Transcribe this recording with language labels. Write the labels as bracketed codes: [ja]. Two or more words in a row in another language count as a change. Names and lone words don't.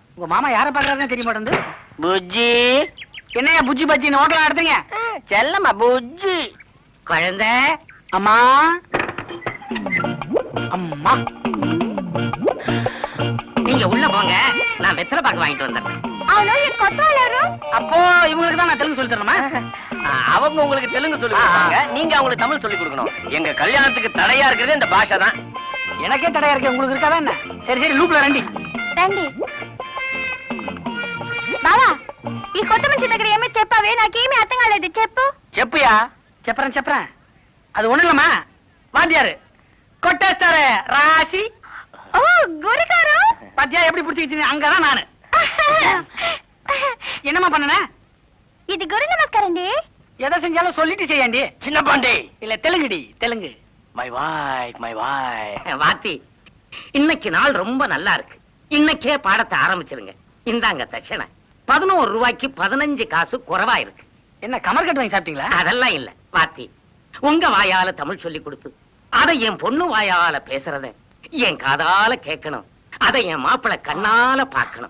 [ta] உங்க மாமா யாரை பாக்குறாருன்னு தெரிய மாட்டேங்குது. புஜ்ஜி என்னையா புஜ்ஜி பஜ்ஜின்னு ஹோட்டல் நடத்துறீங்க? செல்லம்மா புஜ்ஜி. குழந்தை, அம்மா அம்மா நீங்க உள்ள போங்க, நான் வெத்தலை பாக்கு வாங்கிட்டு வந்துடுறேன். [te] అవును ఈ కొత్త వాళ్ళు [ta] அப்போ இவங்களுக்கு தான் நான் தெலுங்கு சொல்லி தரணுமா? அவங்க உங்களுக்கு தெலுங்கு சொல்லி கொடுப்பாங்க, நீங்க அவங்களுக்கு தமிழ் சொல்லி கொடுக்கணும். எங்க கல்யாணத்துக்கு தடையா இருக்கிறது இந்த பாஷை தான். எனக்கே தடையா இருக்கு, உங்களுக்கு இருக்காதா என்ன? சரி சரி, லூப்ல ரெண்டி [te] రండి. బావా ఈ కొత్త మనిషి దగ్గర ఏమీ చెప్పావే? నాకేమీ అర్థం కాలేదు, చెప్పు. చెప్పుயா. [ta] చెప్పறேன். அது ஒண்ணு இல்லம்மா, வாத்தியாரு கொட்டேஸ்டாரு ராசி. [te] ఓ గురుగారు, [ta] பாத்தியா எப்படி புடிச்சிக்கிச்சு? அங்கதான் நானு. என்னம்மா பண்ணன? [te] ఇది గురు నమస్కారం అండి. [ta] எதை செஞ்சாலும் சொல்லிட்டு செய்யாண்டி. சின்ன பாண்டி. இல்ல தெலுங்குடி, தெலுங்கு. மை வாய். வாத்தி, இன்னைக்கு நாள் ரொம்ப நல்லா இருக்கு. இன்னைக்கே பாடத்தை ஆரம்பிச்சிருங்க. இந்தாங்க தட்சணை. 11 ரூபாய்க்கு 15 காசு குறைவா இருக்கு. என்ன கமர் கட்டு வாங்கி சாப்பிட்டீங்களா? அதெல்லாம் இல்ல வாத்தி, உங்க வாயால தமிழ் சொல்லி கொடுத்து அதை என் பொண்ணு வாயால பேசுறத என் காதால கேட்கணும், அதை என் மாப்பிளை கண்ணால பார்க்கணும்.